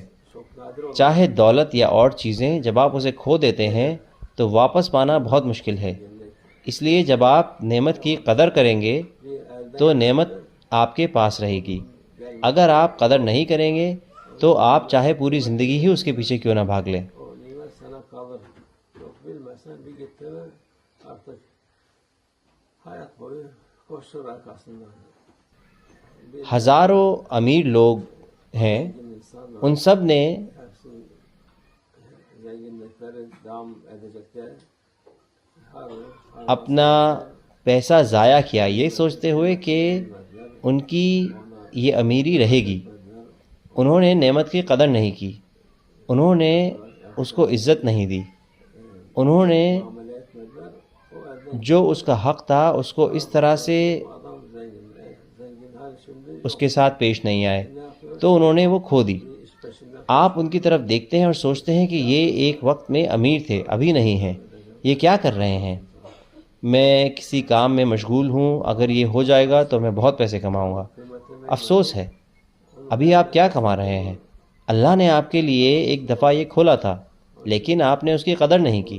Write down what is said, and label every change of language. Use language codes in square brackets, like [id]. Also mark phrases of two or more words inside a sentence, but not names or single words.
[ur] چاہے دولت یا اور چیزیں، جب آپ اسے کھو دیتے ہیں تو واپس پانا بہت مشکل ہے. اس لیے جب آپ نعمت کی قدر کریں گے تو نعمت آپ کے پاس رہے گی. اگر آپ قدر نہیں کریں گے تو آپ چاہے پوری زندگی ہی اس کے پیچھے کیوں نہ bھاگ لیں. [tr] O nimet sana kalır. Yok bilmezsen bir gitti mi artık hayat boyu koştur arkasından. [ur] ہزاروں امیر لوگ ہیں، [tr] İnsanlar [ur] ان سب نے [tr] hepsi zenginlikleri devam edecekler. [ur] اپنا پیسہ ضائع کیا یہ سوچتے ہوئے کہ ان کی یہ امیری رہے گی. انہوں نے نعمت کی قدر نہیں کی، انہوں نے اس کو عزت نہیں دی، انہوں نے [tr] Amele etmediler. O elden [ur] جو اس کا حق تھا اس کو اس طرح سے [tr] adam zengin. Zengin her şimdi [ur] اس کے ساتھ پیش نہیں آئے تو انہوں نے وہ کھو دی. [tr] iş peşinde [ur] آپ ان کی طرف دیکھتے ہیں اور سوچتے ہیں کہ یہ ایک وقت میں امیر تھے، ابھی نہیں ہیں، یہ کیا کر رہے ہیں؟ میں کسی کام میں مشغول ہوں، اگر یہ ہو جائے گا تو میں بہت پیسے کماؤں گا. افسوس ہے، ابھی آپ کیا کما رہے ہیں؟ اللہ نے آپ کے لیے ایک دفعہ یہ کھولا تھا لیکن آپ نے اس کی قدر نہیں کی.